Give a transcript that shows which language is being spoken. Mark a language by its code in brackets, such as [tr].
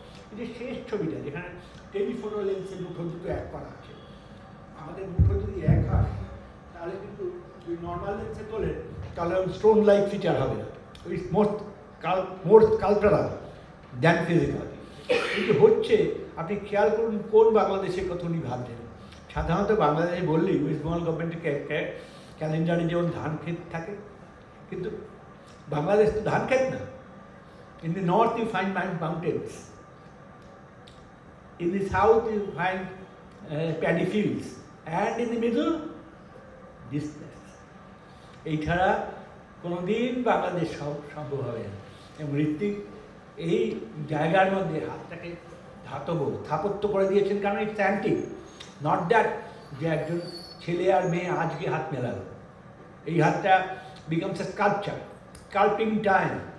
[bn] এই যে শেষ ছবিটা যেখানে টেলিফোটো লেন্সের মুঠো দুটো এক করা আছে, আমাদের মুঠো যদি এক হয় তাহলে কিন্তু যদি নর্মাল লেন্সে তোলেন তাহলে স্টোন লাইক ফিচার হবে না, ওই [en] More cultural than physical. [bn] কিন্তু হচ্ছে আপনি খেয়াল করুন কোন বাংলাদেশের কথা উনি ভাবছেন। সাধারণত বাংলাদেশে বললেই ওয়েস্ট বেঙ্গল গভর্নমেন্টের ক্যালেন্ডারে যেমন ধান ক্ষেত থাকে, কিন্তু বাংলাদেশ তো ধান ক্ষেত না। [en] In the north you find mountains, in the south you find paddy fields, and in the middle this place. [bn] এই ছাড়া কোনোদিন বাংলাদেশ সম্ভব হবে না। এবং ঋত্বিক এই জায়গার মধ্যে হাতটাকে ধাতব স্থাপত্য করে দিয়েছেন, কারণ [en] it's antique, not that [bn] যে একজন ছেলে আর মেয়ে আজকে হাত মেলালো। এই হাতটা [en] Becomes a sculpture, sculpting time.